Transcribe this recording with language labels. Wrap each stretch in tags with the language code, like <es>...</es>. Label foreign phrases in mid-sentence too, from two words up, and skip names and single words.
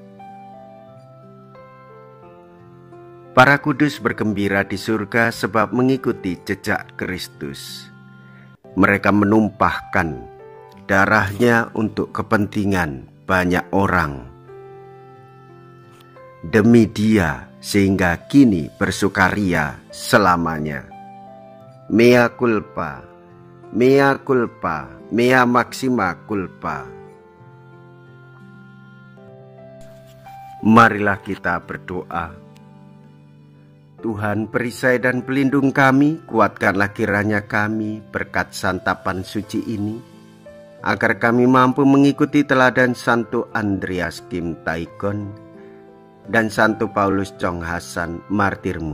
<id>Para kudus bergembira di surga sebab mengikuti jejak Kristus. Mereka menumpahkan darahnya untuk kepentingan banyak orang. Demi Dia sehingga kini bersukaria selamanya.</id> <la>Mea culpa, mea culpa, mea maxima culpa.</la> <id>Marilah kita berdoa. Tuhan perisai dan pelindung kami, kuatkanlah kiranya kami berkat santapan suci ini, agar kami mampu mengikuti teladan Santo Andreas Kim Taegon dan Santo Paulus Chong Hasan, martirmu.</id>